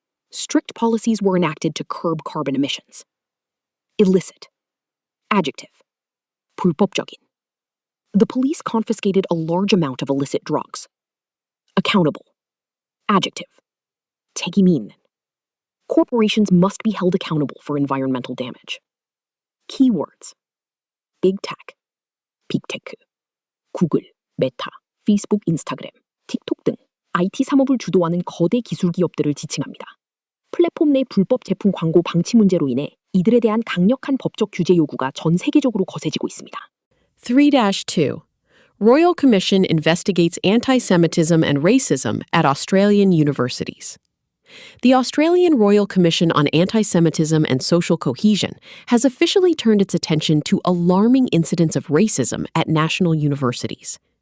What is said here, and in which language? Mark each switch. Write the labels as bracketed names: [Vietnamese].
[English] Strict policies were enacted to curb carbon emissions. Illicit. Adjective. [Korean] 불법적인. [English] The police confiscated a large amount of illicit drugs. Accountable. Adjective. [Korean] 책임이 있는. [English] Corporations must be held accountable for environmental damage. Keywords. [Korean] Big Tech, 빅테크, 구글, 메타, 페이스북, 인스타그램, 틱톡 등 IT 산업을 주도하는 거대 기술 기업들을 지칭합니다. 플랫폼 내 불법 제품 광고 방치 문제로 인해 이들에 대한 강력한 법적 규제 요구가 전 세계적으로 거세지고 있습니다. 3-2. [English] Royal Commission investigates anti-Semitism and racism at Australian universities. The Australian Royal Commission on Anti-Semitism and Social Cohesion has officially turned its attention to alarming incidents of racism at national universities.